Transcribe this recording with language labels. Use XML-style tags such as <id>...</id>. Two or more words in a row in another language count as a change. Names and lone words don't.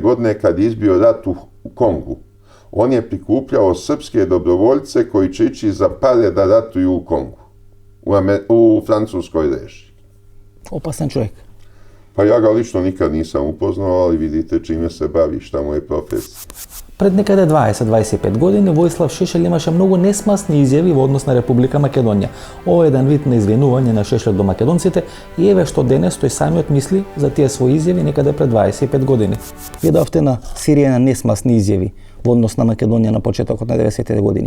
<sr>godine, kad je izbio rat u Kongu, on je prikupljao srpske dobrovoljce koji će ići za pare da ratuju u Kongu, u francuskoj režiji. Opasan čovjek. Pa ja ga lično nikad nisam upoznao, ali vidite čime se bavi, šta mu je profesija.</sr> <mk>Пред некаде 20-25 години Војслав Шешел имаше многу несмасни изјави во однос на Република Македонија. Ова е еден вид на извинување на Шешел до македонците и еве што денес тој самиот мисли за тие своји изјави некаде пред 25 години. Вие давте на Сирија на несмасни изјави во однос на Македонија на почетокот на 90-те години.</mk>